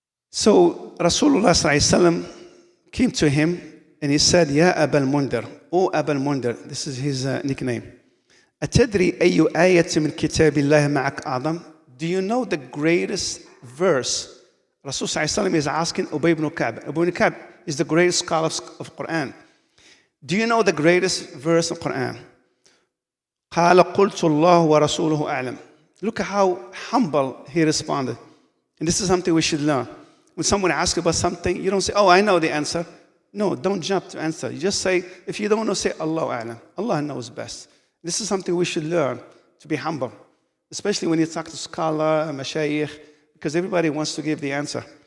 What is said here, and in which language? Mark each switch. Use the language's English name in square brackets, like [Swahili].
[English] So Rasulullah sallallahu alaihi wasallam came to him and he said, Ya Abal Mundir, O Abal Mundir, this is his nickname. [Arabic] Atadri ayu ayat min kitabillah ma'ak a'zam? [English] Do you know the greatest verse? Rasul sallallahu alaihi wasallam is asking Ubay ibn Ka'b. Ubay ibn Ka'b is the greatest scholar of Quran. Do you know the greatest verse of Quran? [Arabic] قال قلت الله ورسوله أعلم. [English] Look at how humble he responded. And this is something we should learn. When someone asks about something, you don't say, oh, I know the answer. No, don't jump to answer. You just say, if you don't know, say, Allah a'lam. Allah knows best. This is something we should learn, to be humble. Especially when you talk to scholar, mashayikh, because everybody wants to give the answer.